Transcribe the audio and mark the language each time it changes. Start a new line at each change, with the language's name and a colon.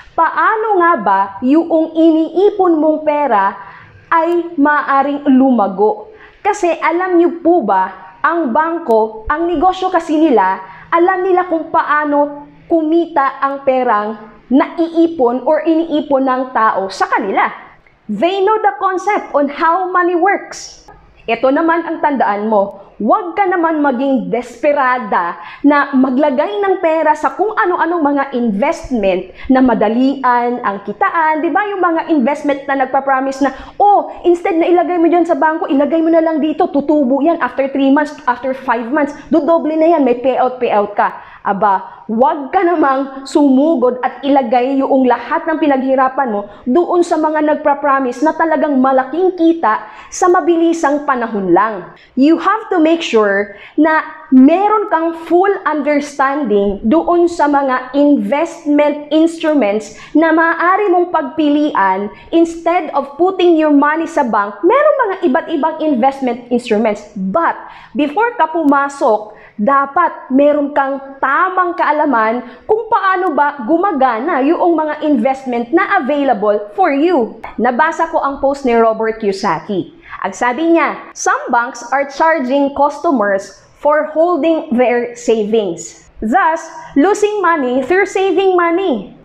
Filipino: Paano nga ba yung iniipon mong pera ay maaring lumago? Kasi alam niyo po ba, ang bangko, ang negosyo kasi nila, alam nila kung paano kumita ang perang naiipon or iniipon ng tao sa kanila.
English: They know the concept on how money works.
Filipino: Ito naman ang tandaan mo, huwag ka naman maging desperada na maglagay ng pera sa kung ano-anong mga investment na madalian ang kitaan. Di ba yung mga investment na nagpa-promise na, oh, instead na ilagay mo dyan sa bangko, ilagay mo na lang dito, tutubo yan after 3 months, after 5 months, dodoble na yan, may payout ka. Aba, huwag ka namang sumugod at ilagay yung lahat ng pinaghirapan mo doon sa mga nagpa-promise na talagang malaking kita sa mabilisang panahon lang.
English: You have to make sure
Filipino: na meron kang full understanding doon sa mga investment instruments na maaari mong pagpilian
English: instead of putting your money
Filipino: sa bank. Meron mga iba't ibang investment instruments. But before ka pumasok, dapat meron kang tamang kaalaman kung paano ba gumagana yung mga investment na
English: available for you.
Filipino: Nabasa ko ang post ni Robert Kiyosaki. Ang sabi niya,
English: some banks are charging customers for holding their savings, thus losing money through saving money.